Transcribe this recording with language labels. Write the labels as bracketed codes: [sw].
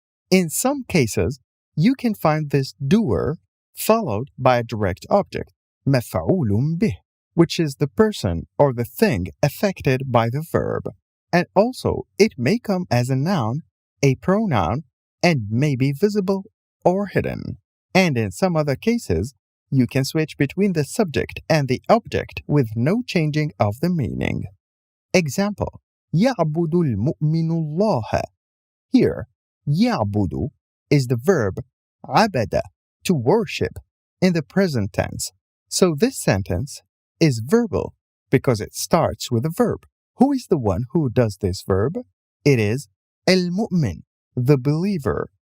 [en] In some cases, you can find this doer followed by a direct object, maf'ulun bih, which is the person or the thing affected by the verb. And also, it may come as a noun, a pronoun, and may be visible or hidden. And in some other cases, you can switch between the subject and the object with no changing of the meaning. [ar] Example, يَعْبُدُ الْمُؤْمِنُ اللَّهَ. [en] Here, يَعْبُدُ is the verb عَبَدَ, to worship, in the present tense. So this sentence is verbal because it starts with a verb. Who is the one who does this verb? It is al-mu'min, the believer.